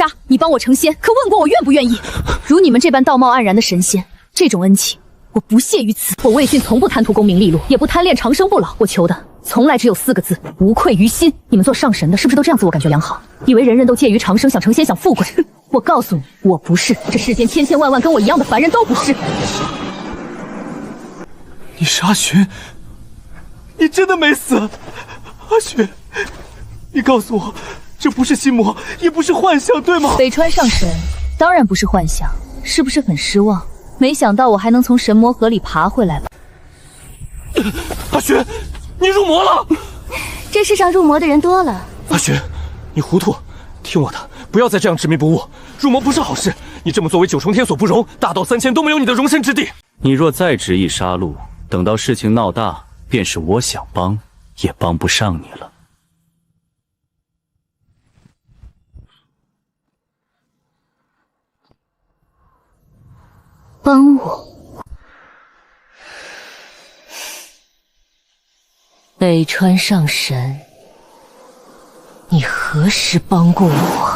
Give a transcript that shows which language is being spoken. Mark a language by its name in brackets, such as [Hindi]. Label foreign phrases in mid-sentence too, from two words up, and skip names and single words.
[Chinese] 你幫我成仙，可問過我願不願意？如你們這般道貌岸然的神仙，這種恩情我不屑於此。我魏迅從不貪圖功名利祿，也不貪戀長生不老，我求的從來只有4個字：無愧於心。你們做上神的是不是都這樣自我感覺良好？以為人人都介於長生，想成仙，想富貴？我告訴你，我不是。這世間千千萬萬跟我一樣的凡人都不是。你是阿尋，你真的沒死？阿尋，你告訴我，這不是心魔，也不是幻想，對嗎？北川上神，當然不是幻想，是不是很失望？沒想到我還能從神魔河裡爬回來吧？阿尋，你入魔了！這世上入魔的人多了。阿尋，你糊塗，聽我的，不要再這樣執迷不悟。入魔不是好事，你這麼做為九重天所不容，大道3000都沒有你的容身之地。你若再執意殺戮，等到事情鬧大，便是我想幫也幫不上你了。幫我？北川上神，你何時幫過我？